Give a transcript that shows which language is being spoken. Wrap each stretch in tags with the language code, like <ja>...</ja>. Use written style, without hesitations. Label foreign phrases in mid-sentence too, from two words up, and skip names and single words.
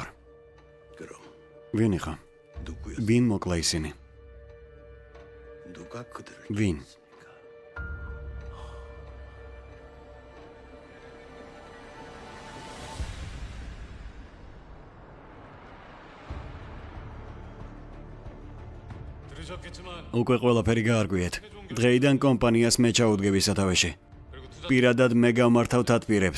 <ko>그럼</ko> <ka>ვინ იყო?</ka> <ko>누구였어?</ko> <ka>ვინ მოკლა ისინი?</ka> <ko>누가 그들을 윈. 죽였습니까?</ko> <ka>უკვე ყველაფერი გაარკვიეთ. დღეიდან კომპანიას მე ჩაუდგები სათავეში. პირადად მე გავმართავ თათბირებს.</ka>